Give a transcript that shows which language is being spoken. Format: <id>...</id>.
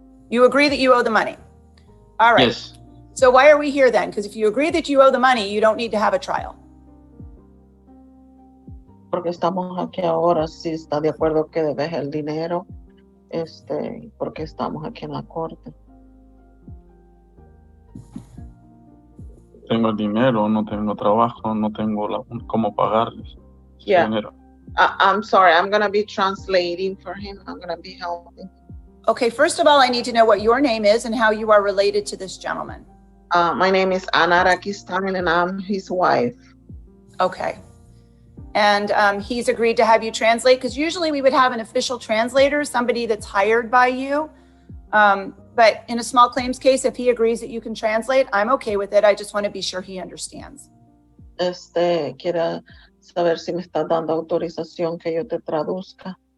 <en>You agree that you owe the money? All right. Yes. So why are we here then? Because if you agree that you owe the money, you don't need to have a trial.</en> <es>Porque estamos aquí ahora, si está de acuerdo que debes el dinero, porque estamos aquí en la corte. Tengo el dinero, no tengo trabajo, no tengo cómo pagarles.</es> <en>Yeah.</en> <es>Dinero.</es> <en>I'm sorry, I'm going to be translating for him. I'm going to be helping. Okay, first of all, I need to know what your name is and how you are related to this gentleman. My name is Ana Rakistan and I'm his wife. Okay. And he's agreed to have you translate, because usually we would have an official translator, somebody that's hired by you. But in a small claims case, if he agrees that you can translate, I'm okay with it. I just want to be sure he understands.</en> <es>Quiero saber si me estás dando autorización que yo te traduzca.</es>